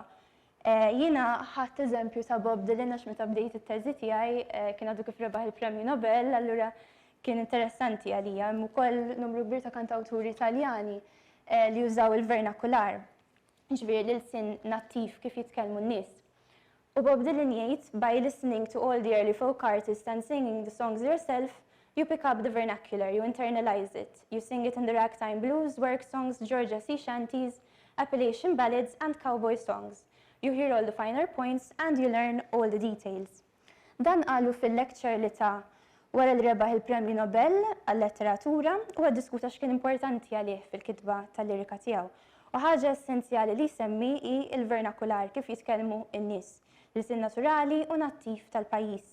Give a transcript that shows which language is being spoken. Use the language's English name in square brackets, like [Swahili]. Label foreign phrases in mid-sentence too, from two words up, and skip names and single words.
[Maltese] Jiena ħadd eżempju ta' Bob Dylan għax meta bdejt it-teżi tiegħi kien għadu kif rebaħ il-Premju Nobel, allura kien interessanti għalija, hemm ukoll numru kbir ta' kantawturi Taljani li jużaw il-vernakular, ġifieri l-sin nattiv kif jitkellmu n-nies. U Bob Dylan jgħid, [English] by listening to all the early folk artists and singing the songs yourself, you pick up the vernacular, you internalize it. You sing it in the ragtime blues, work songs, Georgia sea shanties, Appalachian ballads and cowboy songs. You hear all the finer points and you learn all the details. [Maltese] Dan qalu fil-lecture li ta' wara li rebaħ il-Premju Nobel għal-letteratura u għaddiskuta x'kien importanti għalih fil-kitba tal-lirika tiegħu. U ħaġa essenzjali li semmi hi il-vernakular kif jitkellmu n-nies, l-sin naturali u nattiv tal-pajjiż.